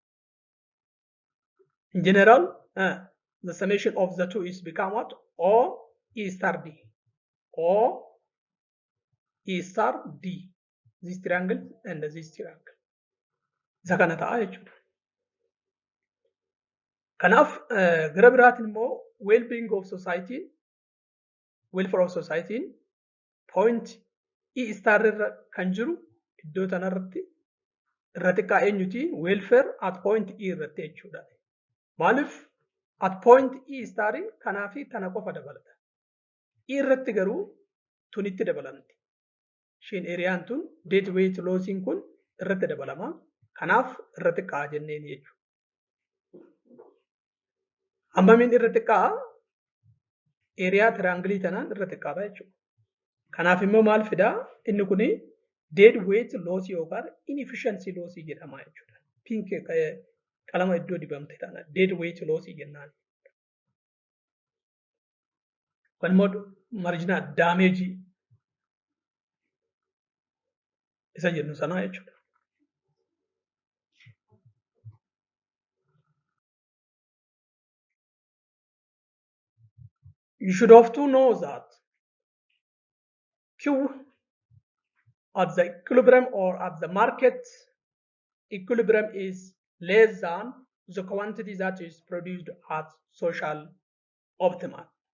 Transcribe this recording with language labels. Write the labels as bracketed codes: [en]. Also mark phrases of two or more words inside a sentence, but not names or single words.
[en] In general, the summation of the two is become what? O E star D. O E star D. This triangle and this triangle. [om] Isa kana ta'a jechuudha. Kanaaf gara biraatiin immoo [en] well-being of society, welfare of society point E star [om] irra kan jiru iddoo tanarratti irra xiqqaa eenyuti? [en] Welfare at point E [om] irratti jechuudha. Maaliif [en] at point E star [om] kanaa fi tana qofa dabalata. E irratti garuu tunitti dabalamti. Isheen eriyaan tun [en] dead weight [om] lossing kun irratti dabalama. Kanaaf irra xiqqaa jenneen jechuudha. Hammamiin irra xiqqaa? Eriyaa triangle tanaan irra xiqqaadha jechuudha. Kanaaf immoo maal fidaa? Inni kuni [en] dead weight loss [om] yookaan [en] inefficiency loss [om] jedhama jechuudha. Pink qalama iddoo dibamte tana [en] dead weight loss [om] jennaan. Kun immoo [en] marginal damage [om] isa jennu sana jechuudha. [en] You should have to know that Q at the equilibrium or at the market equilibrium is less than the quantity that is produced at social optimum.